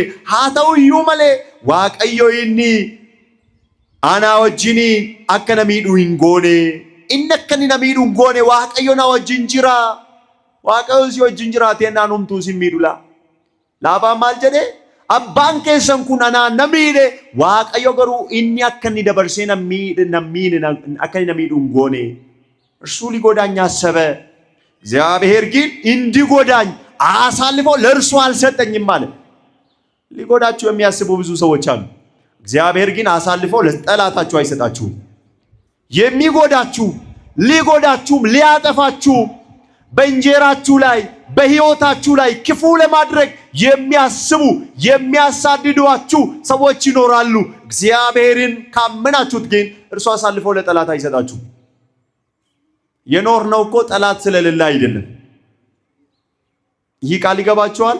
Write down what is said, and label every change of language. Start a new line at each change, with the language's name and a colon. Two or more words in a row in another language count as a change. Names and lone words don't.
Oromo: Haa ta'u iyyuu malee waaqayyo inni ana wajjin akka na miidhu hin goone inni akka inni na miidhu hin goone Waaqayyo na wajjin jira. Waaqayyo si wajjin jiraatee numtuu si miidhu laa. Laabaan maal jedhee? Abbaan keessan kun anaan na miidhe Waaqayyo garuu inni akka inni dabarsee na miidhu hin goone.
Amharic: እርሱ ሊጎዳኝ አሰበ። እግዚአብሔር ግን እንዲጎዳኝ አሳልፎ ለእርሱ አልሰጠኝም ማለት። ሊጎዳችሁ የሚያስቡ ብዙ ሰዎች አሉ። እግዚአብሔር ግን አሳልፎ ለጠላታችሁ አይሰጣችሁም። የሚጎዳችሁ ሊጎዳችሁም ሊያጠፋችሁ በእንጀራችሁ ላይ በሕይወታችሁ ላይ ክፉ ለማድረግ የሚያስቡ የሚያሳድዷችሁ ሰዎች ይኖራሉ። እግዚአብሔርን ካመናችሁት ግን እርሱ አሳልፎ ለጠላት አይሰጣችሁም። የኖርነው እኮ ጠላት ስለሌለ አይደለም። ይህ ቃል ይገባችኋል?